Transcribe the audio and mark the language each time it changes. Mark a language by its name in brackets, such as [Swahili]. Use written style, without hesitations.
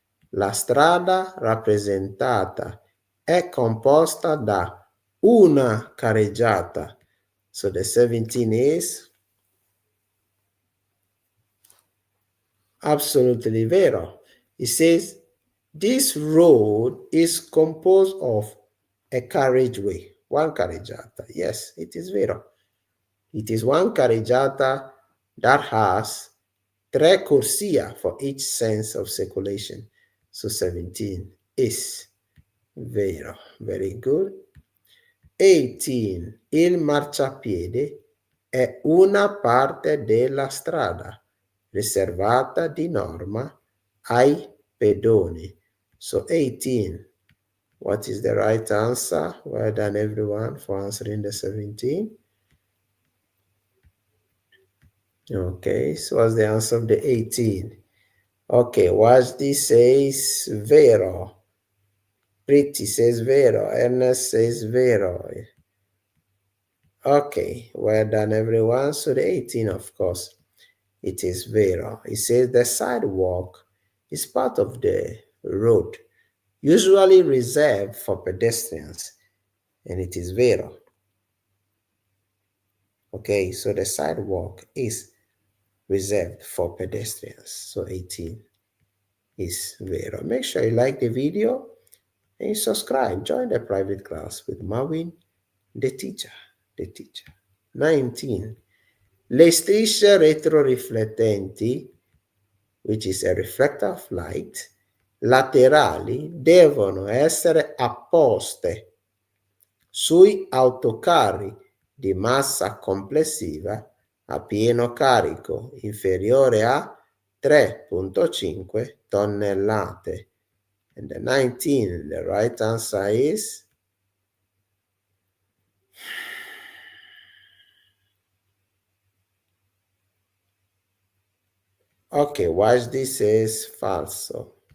[Italian] La strada rappresentata è composta da una carreggiata. [English] So the 17 is absolutely vero. It says this road is composed of a carriageway, one carreggiata. Yes, it is vero. It is one carreggiata that has [Italian] tre corsia [English] for each sense of circulation. So 17 is vero. Very good. 18. [Italian] Il marciapiede è una parte della strada riservata di norma ai pedoni. [English] So 18. What is the right answer? Well done, everyone, for answering the 17. Okay, so what's the answer of the 18? Okay, watch this says vero. Pretty says vero. Ernest says vero. Okay, well done everyone. So the 18, of course, it is vero. It says the sidewalk is part of the road, usually reserved for pedestrians, and it is vero. Okay, so the sidewalk is reserved for pedestrians. So 18 is vero. Make sure you like the video and you subscribe. Join the private class with Marvin, the teacher. The teacher. 19. [Italian] Le strisce retroriflettenti, [English] which is a reflector of light, [Italian] laterali devono essere apposte sui autocarri di massa complessiva a pieno carico inferiore a 3,5 tonnellate. [English] And the 19, the right answer is okay, watch this is falso.